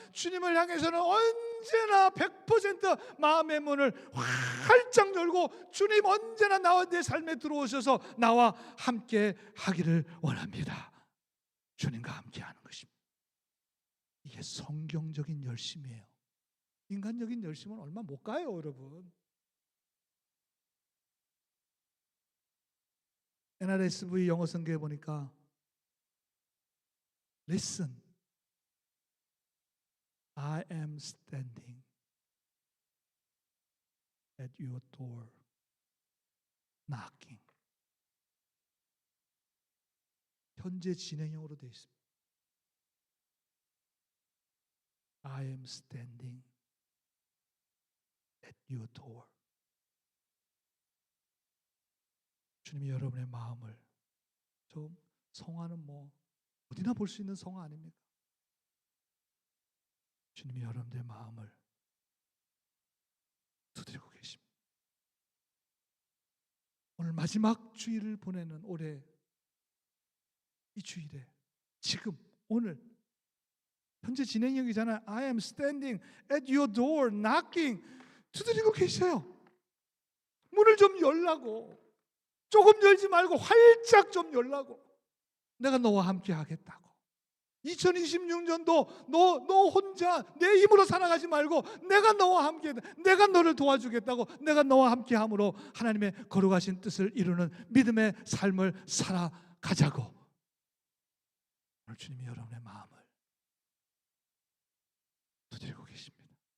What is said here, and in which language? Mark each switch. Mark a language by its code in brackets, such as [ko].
[ko] 주님을 향해서는 언제나 100% 마음의 문을 활짝 열고 주님 언제나 나와 내 삶에 들어오셔서 나와 함께 하기를 원합니다. 주님과 함께 하는 것입니다. 이게 성경적인 열심이에요. 인간적인 열심은 얼마 못 가요, 여러분. NRSV 영어 성경에 보니까 [en] Listen, I am standing at your door, knocking. [ko] 현재 진행형으로 되어 있습니다. [en] I am standing at your door. [ko] 주님이 여러분의 마음을, 좀 성화는 뭐 어디나 볼 수 있는 성화 아닙니까? 주님이 여러분의 마음을 두드리고 계십니다. 오늘 마지막 주일을 보내는 올해 이 주일에, 지금 오늘 현재 진행형이잖아요. [en] I am standing at your door knocking. [ko] 두드리고 계세요. 문을 좀 열라고. 조금 열지 말고 활짝 좀 열라고. 내가 너와 함께 하겠다고. 2026년도 너 혼자 내 힘으로 살아가지 말고 내가 너와 함께, 내가 너를 도와주겠다고, 내가 너와 함께 함으로 하나님의 거룩하신 뜻을 이루는 믿음의 삶을 살아가자고 오늘 주님이 여러분의 마음을 두드리고 계십니다.